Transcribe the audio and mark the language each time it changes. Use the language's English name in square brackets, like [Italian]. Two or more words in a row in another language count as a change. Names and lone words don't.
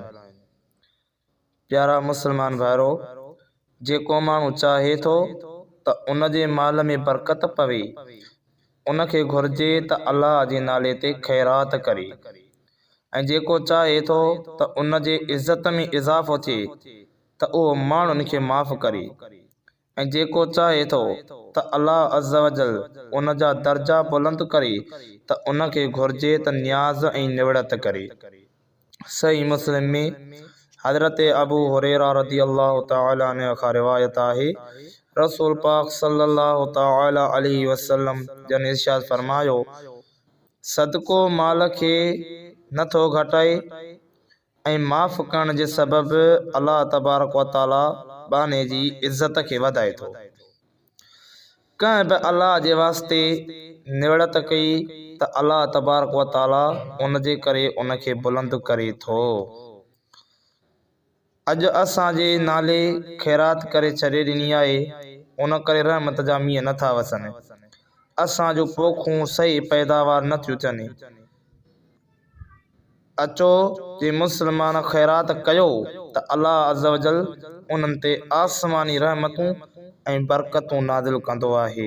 [Sindhi] प्यारा मुस्लमान भाइरो, जेको माण्हू चाहे थो त उन जे माल में बरकत पवे, उनखे घुर्जे त अल्लाह जे नाले ते ख़ैरात करे, ऐं जेको चाहे थो त उन जे इज़्ज़त में इज़ाफ़ो थिए त उहो माण्हुनि खे माफ़ करे, ऐं जेको चाहे थो त [Arabic] الله عز وجل [Sindhi] उन जा दर्जा बुलंद करे त उनखे घुर्जे त न्याज़ ऐं निवड़त करे। सही मुस्लिम में हज़रत अबू हुरैरा [Arabic] رضي الله تعالى عنه [Sindhi] खां रिवायत आहे, रसूल पाक [Arabic] صلى الله تعالى عليه وسلم [Sindhi] जन इरशाद फरमायो, सदको माल खे नथो घटाए ऐं माफ़ करण जे सबबि [Arabic] الله تبارك وتعالى [Sindhi] बाने जी इज़्ज़त खे वधाए थो। कंहिं बि अल्लाह जे वास्ते निवड़त कई त [Arabic] الله تبارك وتعالى [Sindhi] उन जे करे उनखे बुलंद करे थो। अॼु असांजे नाले ख़ैरात करे छॾे ॾिनी आहे, उन करे रहमत जा मींहं नथा वसनि, असांजो पोखूं सही पैदावार नथियूं थियनि। अचो जे मुस्लमान ख़ैरात कयो त [Arabic] الله عز وجل [Sindhi] उन्हनि ते आसमानी रहमतूं ऐं बरकतूं नाज़िल कंदो आहे।